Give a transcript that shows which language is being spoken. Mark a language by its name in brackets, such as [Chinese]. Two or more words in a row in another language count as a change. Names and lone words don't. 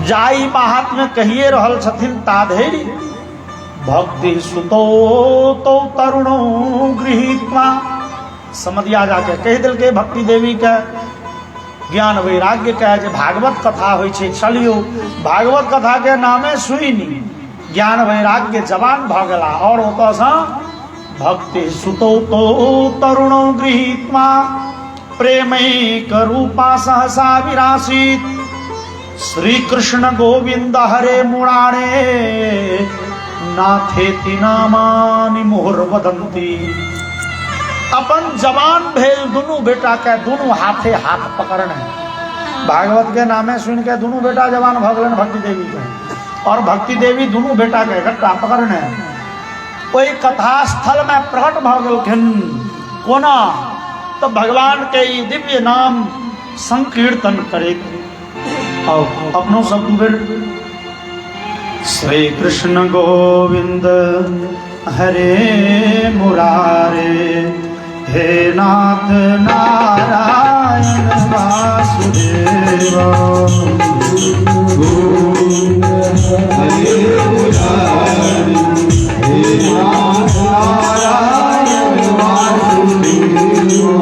[Maithili] जाई महात्म्य कहिए रहल छथिन ताधेरी, [Sanskrit] भक्ति सुतो तो तरुणो गृहीत्वा। [Maithili] समधिया जाके कह दिल के भक्ति देवी के ज्ञान वैराग्य के जे भागवत कथा होइ छै, चलियो भागवत कथा के नामे सुनी, ज्ञान वैराग्य जवान भ गेला। और ओतसँ [Sanskrit] भक्ति सुतो तो तरुणो गृहीत्वा प्रेमैक रूपा सहसा विरासीत। श्री कृष्ण गोविंद हरे मुरारे नाथेति नामानि मुहुर वदंती। [Maithili] अपन जवान भेल दुनू बेटा के दुनू हाथे हाथ पकड़ने। भागवत के नामे सुन के दुनू बेटा जवान भ गेलन भक्ति देवी के, और भक्ति देवी दुनू बेटा के इकट्ठा पकड़ने ओई कथा स्थल में प्रकट भ गेलखिन। कोना तो भगवान के ई दिव्य नाम संकीर्तन करे। और अपनो सब बेर [Sanskrit] श्री कृष्ण गोविंद हरे मुरारे, हे नाथ नारायण वासुदेव। गोविंद हरे मुरारे, हे नाथ नारायण वासुदेव।